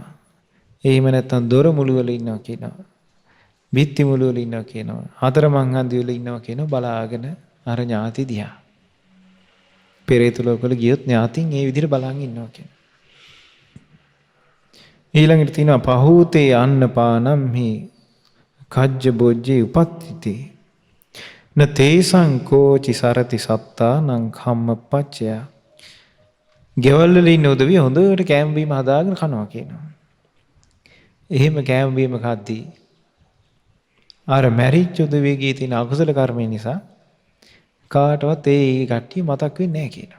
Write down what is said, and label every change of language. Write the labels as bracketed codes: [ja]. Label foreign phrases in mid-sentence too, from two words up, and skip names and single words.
[si] එහෙම නැත්නම් දොර මුළු වල ඉන්නවා කියනවා. බිත්ති මුළු වල ඉන්නවා කියනවා. හතර මං හන්දි වල ඉන්නවා කියනවා බලාගෙන අර ඥාති දිහා. පෙරේත ලෝකවල ගියොත් ඥාතින් ඒ විදිහට බලන් ඉන්නවා කියනවා. ඊළඟට තියෙනවා [pi] පහූතේ අන්නපානම් හි කජ්ජ බොජ්ජේ උපත්තිති න තේසං කෝචි සරති සත්තා නං කම්මපච්චය. [si] ගෙවල් වල ඉන්න උදවිය හොඳට කෑම බීම හදාගෙන කනවා කියනවා. එහෙම කෑම බීම කද්දී අර මැරිච්ච උදවියගේ තියෙන අකුසල කර්මය නිසා කාටවත් ඒ කට්ටිය මතක් වෙන්නේ නැහැ කියනවා.